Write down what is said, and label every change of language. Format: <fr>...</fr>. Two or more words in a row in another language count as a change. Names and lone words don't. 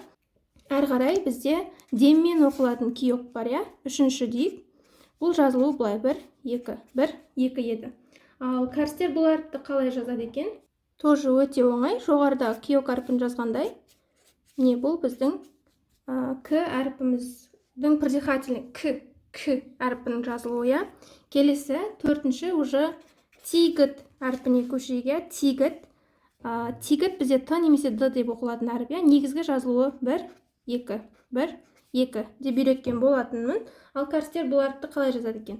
<kk>Әр қарай бізде деммен оқылатын киок бар, үшінші дейік. Бұл жазылуы былай 1, 2, 1, 2 еді. Ал кәрістер бұл әріпті қалай жазады екен? Тоже өте оңай. Жоғарыда киок әрпін жазғандай. Не бұл біздің к әрпіміздің придихательный к әрпінің жазылуы. Келесі төртінші уже тигіт әрпіне көшейік. Тигіт бізде т немесе д деп оқылатын әріп. Негізгі жазылуы 1, 2, 1, 2 деп үйреткен болатынмын. Ал кәрістер бұл әріпті қалай жазады екен?</kk>